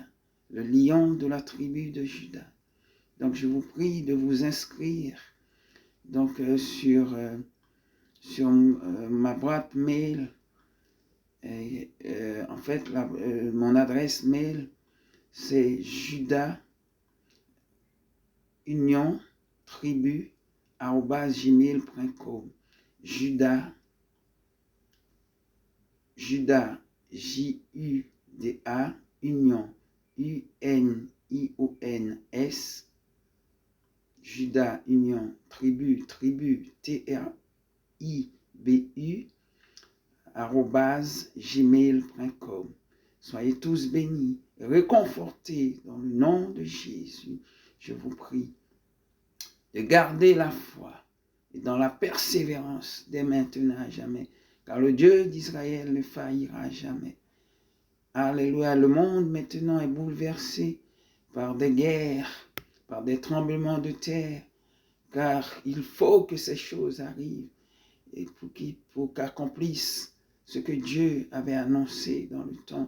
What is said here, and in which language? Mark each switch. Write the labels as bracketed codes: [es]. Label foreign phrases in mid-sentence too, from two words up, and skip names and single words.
[fr] Le lion de la tribu de Juda. Donc je vous prie de vous inscrire donc, sur ma boîte mail. En fait, mon adresse mail, c'est judauniontribu@gmail.com. Juda, J-U-D-A, Union, U-N-I-O-N-S, Juda, Union, Tribu, T-R-I-B-U, @gmail.com. Soyez tous bénis, réconfortés dans le nom de Jésus. Je vous prie de garder la foi et dans la persévérance dès maintenant à jamais, car le Dieu d'Israël ne faillira jamais. Alléluia, le monde maintenant est bouleversé par des guerres, par des tremblements de terre, car il faut que ces choses arrivent et pour qu'accomplisse ce que Dieu avait annoncé dans le temps.